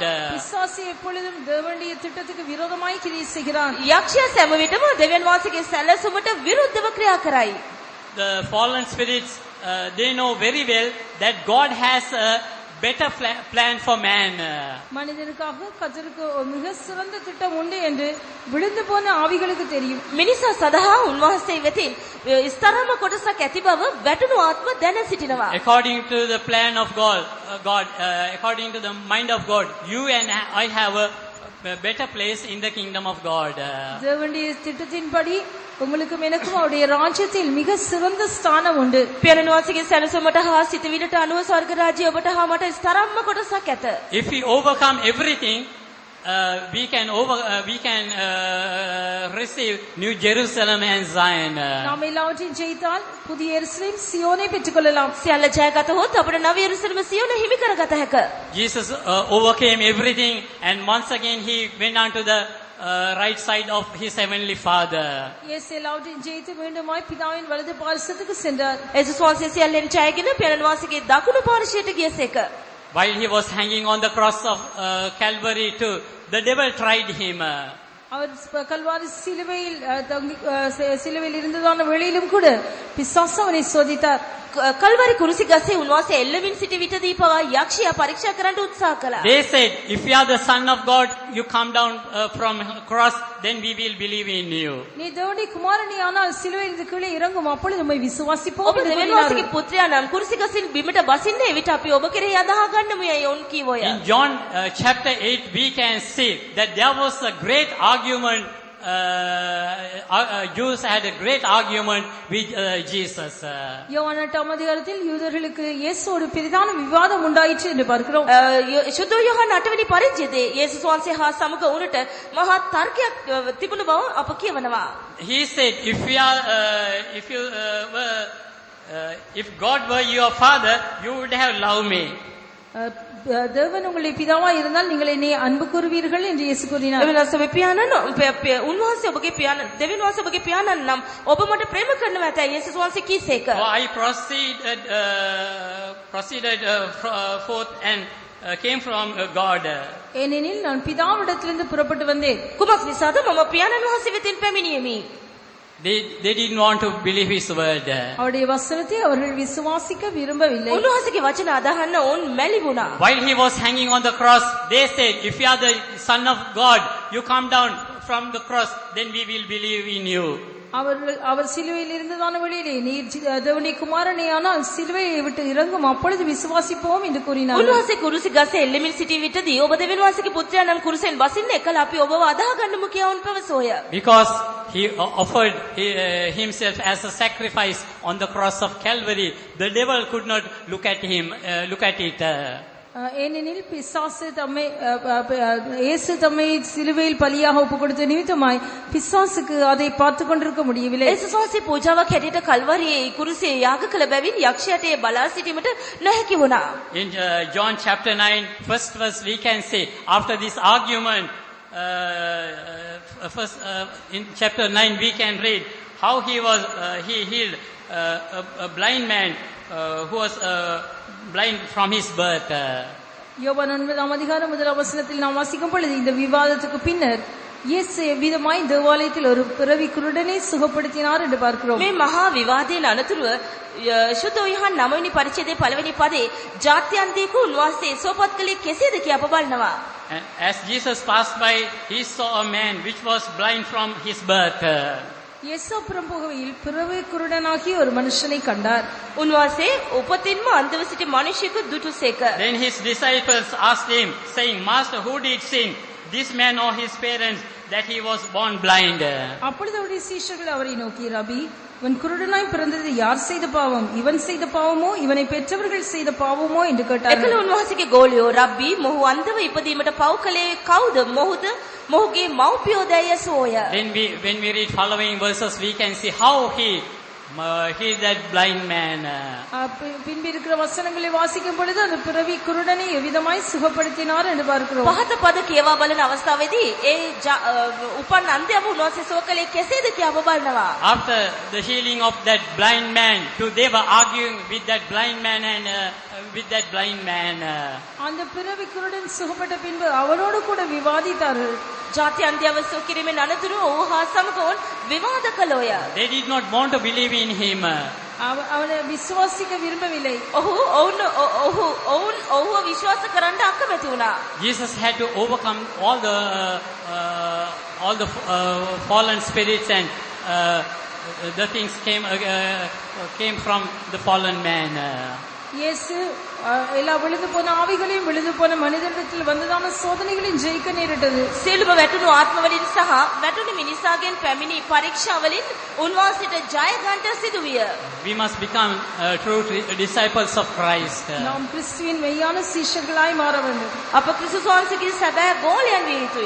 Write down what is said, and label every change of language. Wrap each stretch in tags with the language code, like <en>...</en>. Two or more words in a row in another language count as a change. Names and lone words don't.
<ta>பிசாசு எப்பொழுதும் தேவனுடைய திட்டத்துக்கு விரோதமாய் கிரியை செய்கிறான்.</ta> <si>යක්ෂයා සෑම විටම දෙවියන් වහන්සේගේ සැලසුමට විරුද්ධව ක්‍රියා කරයි.</si> <en>The fallen spirits, they know very well that God has a better plan for man.</en> <ta>மனிதனுக்காக கர்த்தருக்கு ஒரு மிக சிறந்த திட்டம் உண்டு என்று விழுந்து போன ஆவிகளுக்கு தெரியும்.</ta> <si>මිනිසා සඳහා උන්වහන්සේ වෙතින් ස්තරම කොටසක් ඇති බව වැටුණු ආත්ම දැන සිටිනවා.</si> <en>According to the plan of God, according to the mind of God, you and I have a better place in the kingdom of God.</en> <ta>தேவனுடைய திட்டத்தின்படி உங்களுக்கும் எனக்கும் அவருடைய ராஜ்யத்தில் மிக சிறந்த ஸ்தானம் உண்டு.</ta> <si>පියාණන් වහන්සේගේ සැලසුමට හා සිතවිලට අනුව ස්වර්ග රාජ්‍ය ඔබට හා මට ස්තරම්ම කොටසක් ඇත.</si> <en>If we overcome everything, we can receive New Jerusalem and Zion.</en> <ta>நாம் எல்லாவற்றையும் ஜெயித்தால் புதிய எருசலேம் சியோனை பெற்றுக்கொள்ளலாம்.</ta> <si>සියල්ල ජයගතහොත් අපට නව යෙරුසලම සියොන හිමි කරගත හැක.</si> <en>Jesus overcame everything, and once again he went on to the right side of his heavenly Father.</en> <ta>இயேசு எல்லாவற்றையும் ஜெயித்து மீண்டுமாய் பிதாவின் வலது பார்சத்துக்கு சென்றார்.</ta> <si>ඒසුස් වහන්සේ සියල්ලෙන් ජයගෙන පියාණන් වහන්සේගේ දකුණු පාර්ශ්වයට ගියසේක.</si> <en>While he was hanging on the cross of Calvary too, the devil tried him.</en> <ta>அவர் கல்வாரி சிலுவையில் இருந்ததான வேளையிலும் கூட பிசாசு அவனை சோதித்தார்.</ta> <si>කල්වරි කුරුසි ගසේ උන්වහන්සේ එල්ලමින් සිටි විටදී පවා යක්ෂයා පරීක්ෂා කරන්න උත්සාහ කළා.</si> <en>They said, if you are the son of God, you come down from cross, then we will believe in you.</en> <ta>நீ தேவனுடைய குமாரனி ஆனால் சிலுவையிலிருந்து கீழே இறங்கும் அப்பொழுது உம்மை விசுவாசிப்போம்</ta> <si>ඔබ</si> <ta>என்று</ta> <si>දෙවියන්</si> <ta>கூறினார்கள்.</ta> <si>වහන්සේගේ පුත්‍රයා නම් කුරුසි ගසින් බිමට බසින්නේ එවිට අපි ඔබ කෙරෙහි අදහා ගන්නමු යයි ඔවුන් කීවෝය.</si> <en>In John chapter 8, we can see that there was a great argument. Jews had a great argument with Jesus.</en> <ta>யோவான் 8ஆம் அதிகாரத்தில் யூதர்களுக்கு இயேசுவோடு பெரிதான விவாதம் உண்டாயிற்று என்று பார்க்கிறோம்.</ta> <si>ශුද්ධ යෝහන් 8 වෙනි පරිච්ඡේදයේ යේසුස් වහන්සේ හා සමග උනට මහා තර්කයක් තිබුණ බව අප කියවනවා.</si> <en>He said, if God were your father, you would have loved me.</en> <ta>தேவன் உங்களுடைய பிதாவா இருந்தால் நீங்கள் என்னை அன்பு கூறுவீர்கள் என்று இயேசு கூறினார்.</ta> <si>එවනස ඔබේ පියාණන් උන්වහන්සේ ඔබගේ පියාණන් දෙවියන් වහන්සේ ඔබගේ පියාණන් නම් ඔබ මට ප්‍රේම කරනවා ඇතයි යේසුස් වහන්සේ කීසේක.</si> <en>I proceeded forth and came from God.</en> <ta>ஏனெனில் நான் பிதாவிடத்திலிருந்து புறப்பட்டு வந்தேன்.</ta> <si>කුමක් නිසාද මම පියාණන් වහන්සේ වෙතින් පැමිණියෙමි.</si> <en>They didn't want to believe his word.</en> <ta>அவருடைய வசனத்தை அவர்கள் விசுவாசிக்க விரும்பவில்லை.</ta> <si>උන්වහන්සේගේ වචන අදහන්න ඔවුන් මැලි වුණා.</si> <en>While he was hanging on the cross, they said, if you are the son of God, you come down from the cross, then we will believe in you.</en> <ta>அவர் சிலுவையில் இருந்ததான வழியிலே நீர் தேவனுடைய குமாரனே ஆனால் சிலுவையை விட்டு இறங்கும் அப்பொழுது விசுவாசிப்போம் என்று கூறினார்.</ta> <si>උන්වහන්සේ කුරුසි ගසේ එල්ලෙමින් සිටි විටදී ඔබ දෙවියන් වහන්සේගේ පුත්‍රයා නම් කුරුසෙන් බසින්න එකලා අපි ඔබව අදහා ගන්නමු කියා වුන් පැවසෝය.</si> <en>Because he offered himself as a sacrifice on the cross of Calvary, the devil could not look at it.</en> <ta>ஏனெனில் பிசாசு தம்மை இயேசு தம்மை சிலுவையில் பலியாக ஒப்புக் கொடுத்த நிமித்தமாய் பிசாசுக்கு அதை பார்த்து கொண்டிருக்க முடியவில்லை.</ta> <si>යේසුස් වහන්සේ පූජාවක් හැටියට කල්වරියේ කුරුසියේ යාග කළ බැවින් යක්ෂයාට ඒ බලා සිටීමට නොහැකි වුණා.</si> <en>In John chapter 9, first verse, we can say, after this argument, in chapter 9 we can read how he healed a blind man who was blind from his birth.</en> <ta>யோவான் 9ஆம் அதிகாரம் 1ஆம் வசனத்தில் நாம் வாசிக்கும் பொழுது இந்த விவாதத்துக்கு பின்னர் இயேசு எவ்விதமாய் தேவாலயத்தில் ஒரு பிறவி குருடனை சுகப்படுத்தினார் என்று பார்க்கிறோம்.</ta> <si>මේ මහා විවාදයෙන් අනතුරුව ශුද්ධ යෝහන් 9 වෙනි පරිච්ඡේදයේ පළවෙනි පදේ ජාත්‍යන්තීක උන්වහන්සේ සෝපත් කළේ කෙසේද කියා අප බලනවා.</si> <en>And as Jesus passed by, he saw a man which was blind from his birth.</en> <ta>இயேசு புறம் போகையில் பிறவி குருடனாகிய ஒரு மனுஷனை கண்டார்.</ta> <si>උන්වහන්සේ උපතින්ම අන්ධව සිටි මිනිසෙකු දුටුසේක.</si> <en>Then his disciples asked him, saying, Master, who did sin, this man or his parents, that he was born blind?</en> <ta>அப்பொழுது அவருடைய சீஷர்கள் அவரை நோக்கி, ரபி, இவன் குருடனாய் பிறந்தது யார் செய்த பாவம், இவன் செய்த பாவமோ இவனை பெற்றவர்கள் செய்த பாவமோ என்று கேட்டார்கள்.</ta> <si>එකල උන්වහන්සේගේ ගෝලියෝ රබ්බි මොහු අන්ධව ඉපදීමට පව් කළේ කවුද? මොහුද මොහුගේ මව්පියෝදය සෝය.</si> <en>Then when we read following verses, we can see how he that blind man.</en> <ta>பின்பு இருக்கிற வசனங்களை வாசிக்கும் பொழுது அந்த பிறவி குருடனை எவ்விதமாய் சுகப்படுத்தினார் என்று பார்க்கிறோம்.</ta> <si>පහත පද කියවා බලන අවස්ථාවේදී ඒ උපන් අන්ධයව උන්වහන්සේ සුව කළේ කෙසේද කියා ඔබ බලනවා.</si> <en>After the healing of that blind man, they were arguing with that blind man and with that blind man.</en> <ta>அந்த பிறவி குருடன் சுகப்பட்ட பின்பு அவனோடு கூட விவாதித்தார்கள்.</ta> <si>ජාති අන්ධයව සුව කිරීමෙන් අනතුරු ඔහු හා සමග ඔවුන් විවාද කළෝය.</si> <en>They did not want to believe in him.</en> <ta>அவனை விசுவாசிக்க விரும்பவில்லை.</ta> <si>ඔහුව විශ්වාස කරන්න අකමැති වුණා.</si> <en>Jesus had to overcome all the fallen spirits and the things came from the fallen man.</en> <ta>இயேசு எல்லா விழுந்து போன ஆவிகளையும் விழுந்து போன மனிதனிடத்தில் வந்ததான சோதனைகளையும் ஜெயிக்க நேரிட்டது.</ta> <si>සියලුම වැටුණු ආත්මවලින් සහ වැටුණු මිනිසාගෙන් පැමිණි පරීක්ෂාවලින් උන්වහන්සේට ජය ගන්නට සිදු විය.</si> <en>We must become true disciples of Christ.</en> <ta>நாம் கிறிஸ்துவின் மெய்யான சீஷர்களாய் மாற வேண்டும்.</ta> <si>අප ක්‍රිස්තුස් වහන්සේගේ සැබෑ ගෝලයන් විය යුතුයි.</si>